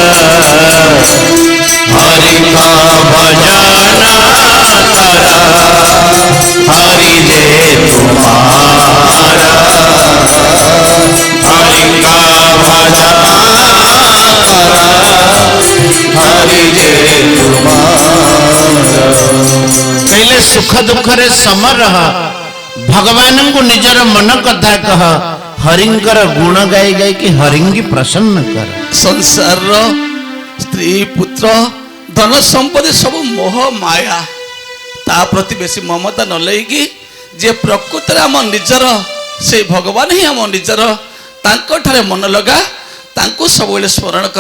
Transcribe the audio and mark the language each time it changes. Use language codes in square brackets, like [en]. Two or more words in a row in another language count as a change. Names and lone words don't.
[bn] হরি ভজন কর, হরি যে তোমার। হরি ভজন কর, হরি যে তোমার। [or] କହିଲେ ସୁଖ ଦୁଃଖରେ ସମରହ, ଭଗବାନଙ୍କୁ ନିଜର ମନ କଥା କହ, ହରିଙ୍କର ଗୁଣ ଗାଇ ଗାଇକି ହରିଙ୍କି ପ୍ରସନ୍ନ କର। ସଂସାରର ସ୍ତ୍ରୀ ପୁତ୍ର ଧନ ସମ୍ପତ୍ତି ସବୁ ମୋହ ମାୟା, ତା ପ୍ରତି ବେଶୀ ମମତା ନ ନେଇକି ଯିଏ ପ୍ରକୃତରେ ଆମ ନିଜର, ସେଇ ଭଗବାନ ହିଁ ଆମ ନିଜର, ତାଙ୍କଠାରେ ମନ ଲଗା, ତାଙ୍କୁ ସବୁବେଳେ ସ୍ମରଣ କର।